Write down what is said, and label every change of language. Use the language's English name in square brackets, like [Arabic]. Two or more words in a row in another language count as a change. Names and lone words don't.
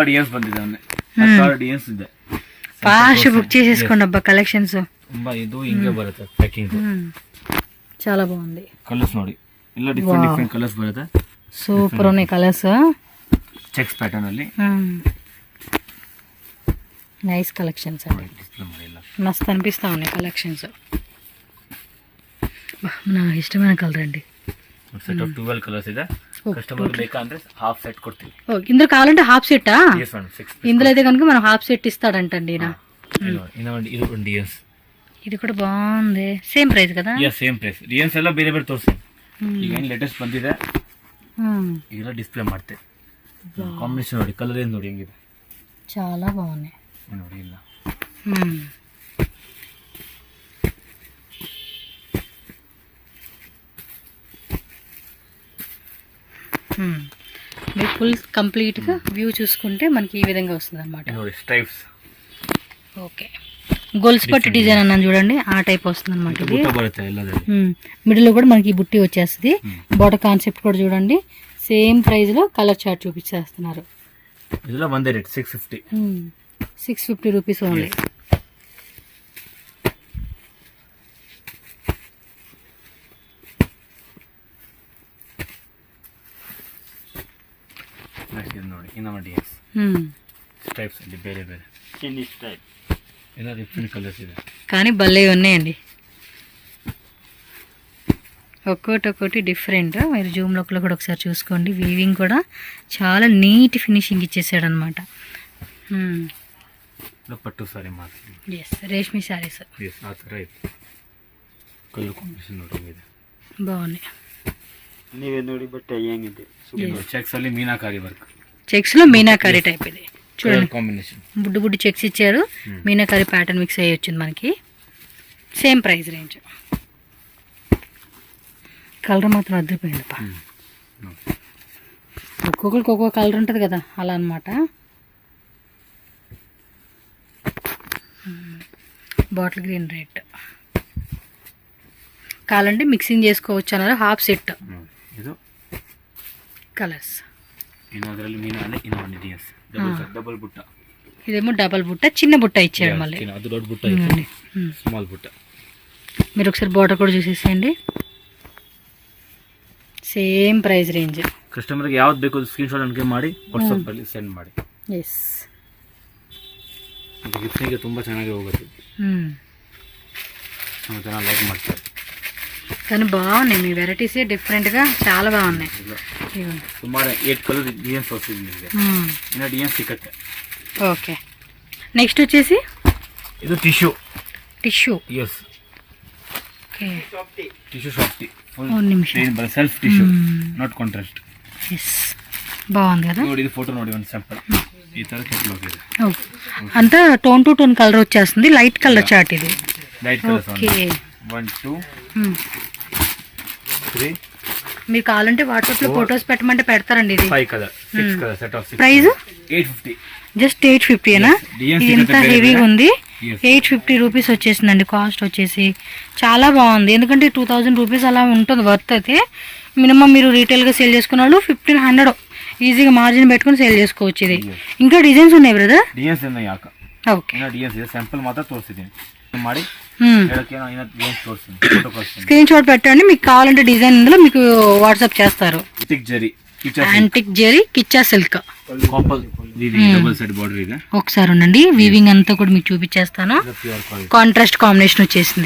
[English] fast book [Telugu] చేసేసుకోండి అబ్బా కలెక్షన్స్. చాలా బాగుంది. సూపర్ ఉన్నాయి కలర్స్. [English] checks pattern [Kannada] ಅಲ್ಲಿ [English] nice collections [Telugu] అండి, [Kannada] డిస్ప్లే ಮಾಡಿ ಎಲ್ಲ [Telugu] మస్తు అనిపిస్తూ ఉన్నాయి కలెక్షన్స్. నాకు ఇష్టమైన కలర్ అండి. [English] set of 12 colours [Kannada] ಇದೆ. ಕಸ್ಟಮರ್ ಬೇಕಂದ್ರೆ [English] half set [Kannada] ಕೊಡ್ತೀವಿ. [Telugu] ఇందులో కావాలంటే హాఫ్ సెట్టా? [English] yes madam 6 [Telugu] ఇందులో అయితే కనుక మనం [English] half set [Telugu] ఇస్తాడంటండి ఈయన. [Kannada] ಇದು ಒಂದು ಡಿಎನ್ಸ್. [Telugu] ఇది కూడా బాగుంది, [English] same price [Telugu] కదా? [English] yes same price. [Kannada] ಡಿಎನ್ಸ್ ಎಲ್ಲ ಬೇರೆ ಬೇರೆ ತೋರಿಸಿ. ಈಗ ಏನು ಲೇಟೆಸ್ಟ್ ಬಂದಿದೆ ಇದೆಲ್ಲ ಡಿಸ್ಪ್ಲೇ ಮಾಡ್ತೆ. ಕಾಂಬಿನೇಷನ್ ನೋಡಿ, ಕಲರ್ ಏನು ನೋಡಿ ಹೆಂಗಿದೆ, [Telugu] చాలా బాగున్నాయి [Kannada] ನೋಡಿ ಇಲ್ಲ. [Telugu] మీరు ఫుల్ కంప్లీట్గా వ్యూ చూసుకుంటే మనకి ఈ విధంగా వస్తుంది అనమాట. [Kannada] ನೋಡಿ స్ట్రైప్స్. [Telugu] ఓకే, గొలుసు పట్టి డిజైన్ అన్నాను చూడండి, ఆ టైప్ వస్తుంది అనమాట. ఇది [Kannada] ಬುಟ್ಟ ಬರುತ್ತೆ ಎಲ್ಲದರಲ್ಲಿ. [Telugu] మిడిల్లో కూడా మనకి ఈ బుట్టి వచ్చేస్తుంది. [English] border concept [Telugu] కూడా చూడండి, [English] same price [Telugu] లో [English] colour chart [Telugu] చూపించేస్తున్నారు. [Kannada] ಇದೆಲ್ಲ ಒಂದೇ ರೇಟ್ 650. [English] 650 rupees only. [Kannada] ನೆಕ್ಸ್ಟ್ ಇದು ನೋಡಿ ಇನ್ನೊಂದು ಡಿಎನ್ಸ್ ಸ್ಟ್ರೈಪ್ಸ್ ಅಲ್ಲಿ ಬೇರೆ ಬೇರೆ ಚಿನ್ನಿ ಸ್ಟ್ರೈಪ್ ಎಲ್ಲ [English] different colours [Kannada] ಇದೆ, [Telugu] కానీ భలే ఉన్నాయండి. ఒక్కొక్కటి డిఫరెంట్. మీరు జూమ్ లోకి కూడా ఒకసారి చూసుకోండి. వీవింగ్ కూడా చాలా [English] neat finishing [Telugu] ఇచ్చేసాడు అనమాట. [Kannada] ಪಟ್ಟು ಸಾರಿ ಮಾಡ್ತೀವಿ. [Telugu] ఎస్, రేష్మి శారీస్. [Kannada] ಎಸ್ ಆ ಥರ ಇದೆ. ಕಲರ್ ಕಾಂಬಿನೇಷನ್ ನೋಡಿ ಇದೆ, [Telugu] బాగున్నాయి. [Kannada] ನೀವೇ ನೋಡಿ ಬಟ್ಟೆ ಹೆಂಗಿದೆ. ಚೆಕ್ಸ್ ಅಲ್ಲಿ ಮೀನಾಕಾರಿ ವರ್ಕ್, [Telugu] చెక్స్ లో మీనాకారి టైప్. ఇది చూడండి, కాంబినేషన్ బుడ్డు బుడ్డు చెక్స్ ఇచ్చారు. మీనాకారి ప్యాటర్న్ మిక్స్ అయ్యి వచ్చింది మనకి. [English] same price range. [Telugu] కలర్ మాత్రం అదిరిపోయిందప్ప. ఒక్కొక్కరికి ఒక్కొక్క కలర్ ఉంటుంది కదా, అలా అనమాట. [English] bottle green red [Telugu] కావాలంటే మిక్సింగ్ చేసుకోవచ్చు అన్నారు. [English] half set [Kannada] ಇದು [Telugu] కలర్స్. [Kannada] ಇನ್ನೊಂದರಲ್ಲಿ ಮೀನಾನೆ ಇನ್ನೊಂದು ಡಿಎನ್ಸ್ ಡಬಲ್ ಬುಟ್ಟ. [Telugu] ఇదేమో డబల్ బుట్ట, చిన్న బుట్ట ఇచ్చాడు మళ్ళీ. [Kannada] ಅದು ದೊಡ್ಡ ಬುಟ್ಟ ಇದೆ, ಸ್ಮಾಲ್ ಬುಟ್ಟ. [Telugu] మీరు ఒకసారి బార్డర్ కూడా చూసేసేయండి. [English] same price range. [Kannada] ಕಸ್ಟಮರ್ಗೆ ಯಾವ್ದು ಬೇಕು [English] screen shot [Kannada] ಅನ್ಕೆ ಮಾಡಿ ವಾಟ್ಸಪ್ ಅಲ್ಲಿ ಸೆಂಡ್ ಮಾಡಿ. ಎಸ್, ಗಿಫ್ಟಿಗೆ ತುಂಬ ಚೆನ್ನಾಗಿ ಹೋಗುತ್ತೆ, ತುಂಬ ಚೆನ್ನಾಗಿ ಲೈಕ್ ಮಾಡ್ತಾರೆ. [Telugu] కానీ బాగున్నాయి మీ వెరైటీస్, డిఫరెంట్గా చాలా బాగున్నాయి. [Kannada] ಸುಮಾರು 8 ಕಲರ್ ಡಿಎನ್ಸ್ వస్తుంది ನಿಮಗೆ. ಇನ್ನು ಡಿಎನ್ಸ್ ಸಿಕ್ಕತ್ತೆ. [Telugu] ఓకే, నెక్స్ట్ వచ్చేసి [Kannada] ಇದು ಟಿಶ್ಯೂ. [Telugu] టిష్యూ. ఎస్ ఓకే, [Kannada] ಟಿಶ್ಯೂ ಸಾಫ್ಟಿ ಫುಲ್ [Telugu] నిమిషం. [English] self tissue, not contrast. [Telugu] ఎస్, బాగుంది కదా. [Kannada] ನೋಡಿ ಇದು ಫೋಟೋ ನೋಡಿ ಒಂದು ಸ್ಯಾಂಪಲ್. ಈ ತರ ಕೆಟ್ಲಾಗ್ ಇದೆ. [Telugu] అంతా [English] tone to tone colour [Telugu] వచ్చేస్తుంది. [English] light colour chart [Telugu] ఇది. [English] light colours. [Telugu] ఓకే, 1 2 3 మీరు కావాలంటే వాట్సాప్ లో ఫొటోస్ పెట్టమంటే పెడతారండి. ఇది [English] 5 colour 6 colour set of 6. [Telugu] ప్రైస్ 850. జస్ట్ 850 ఇది ఎంత హెవీగా ఉంది. 850 రూపీస్ వచ్చేసిందండి కాస్ట్ వచ్చేసి. చాలా బాగుంది, ఎందుకంటే 2000 రూపీస్ అలా ఉంటుంది వర్త్. అయితే మినిమం మీరు రీటైల్గా సేల్ చేసుకున్న వాళ్ళు 1500 ఈజీగా మార్జిన్ పెట్టుకుని సేల్ చేసుకోవచ్చు. ఇది ఇంకా డిజైన్స్ ఉన్నాయి బ్రదర్. [Kannada] ಡಿಎನ್ಸ್ ಇಲ್ಲ ಯಾಕ. [Telugu] ఓకే, [Kannada] ಡಿಎನ್ಸ್ ಇದೆ, ಸ್ಯಾಂಪಲ್ ಮಾತ್ರ ತೋರಿಸಿದ್ದೀನಿ ಮಾಡಿ. [English] screen shot [Telugu] పెట్టండి. మీకు కావాలంటే డిజైన్ ఇందులో మీకు వాట్సాప్ చేస్తారు. యాంటిక్ జెరీ కిచ్చా సిల్క్ ఒకసారి ఉండండి. వీవింగ్ అంతా కూడా మీకు చూపించేస్తాను. [English] contrast combination [Telugu] వచ్చేసింది.